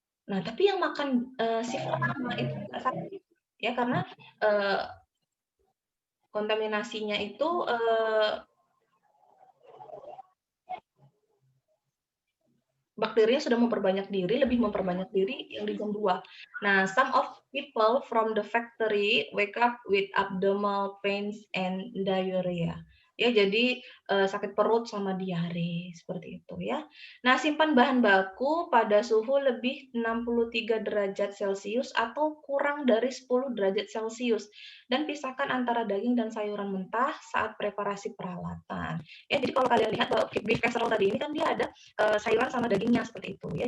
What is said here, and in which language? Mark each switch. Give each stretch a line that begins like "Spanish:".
Indonesian: Nah, tapi yang makan, shift pertama itu nggak sakit, ya karena, eee, kontaminasinya itu, bakterinya sudah lebih memperbanyak diri yang di jam 2.
English: Nah, some of people from the factory wake up with abdominal pains and diarrhea.
Indonesian: Ya, jadi, sakit perut sama diare, seperti itu ya. Nah, simpan bahan baku pada suhu lebih 63 derajat Celcius atau kurang dari 10 derajat Celcius, dan pisahkan antara daging dan sayuran mentah saat preparasi peralatan. Ya, jadi kalau kalian lihat bahwa beef casserole tadi ini kan dia ada sayuran sama dagingnya seperti itu ya.